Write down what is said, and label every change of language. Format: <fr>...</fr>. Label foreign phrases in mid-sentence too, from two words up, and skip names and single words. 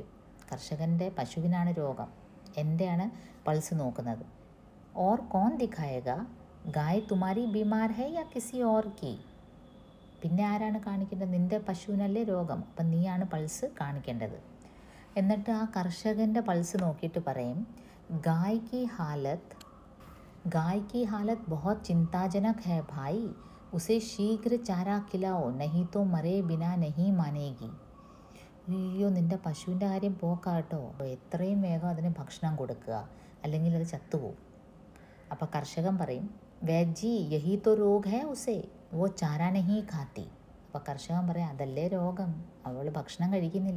<ml>കർഷകൻ്റെ പശുവിനാണ് രോഗം, എൻ്റെയാണ് പൾസ് നോക്കുന്നത്.</ml> <hi>और कौन दिखाएगा, गाय तुम्हारी बीमार है या किसी और की.</hi> <ml>പിന്നെ ആരാണ് കാണിക്കേണ്ടത്? നിൻ്റെ പശുവിനല്ലേ രോഗം, അപ്പം നീയാണ് പൾസ് കാണിക്കേണ്ടത്. എന്നിട്ട് ആ കർഷകൻ്റെ പൾസ് നോക്കിയിട്ട് പറയും,</ml> <hi>ഗായ് की हालत बहुत चिंताजनक है भाई, उसे शीघ्र चारा खिलाओ, नहीं तो मरे बिना नहीं मानेगी.</hi> <ml>അയ്യോ, നിൻ്റെ പശുവിൻ്റെ കാര്യം പോക്കാട്ടോ, എത്രയും വേഗം അതിന് ഭക്ഷണം കൊടുക്കുക, അല്ലെങ്കിൽ അത് ചത്തുപോകും. അപ്പോൾ കർഷകൻ പറയും,</ml> <hi>वैद्य जी यही तो रोग है उसे, वो चारा नहीं खाती.</hi> <ml>അപ്പോൾ കർഷകൻ പറയും, അതല്ലേ രോഗം, അവൾ ഭക്ഷണം കഴിക്കുന്നില്ല.</ml>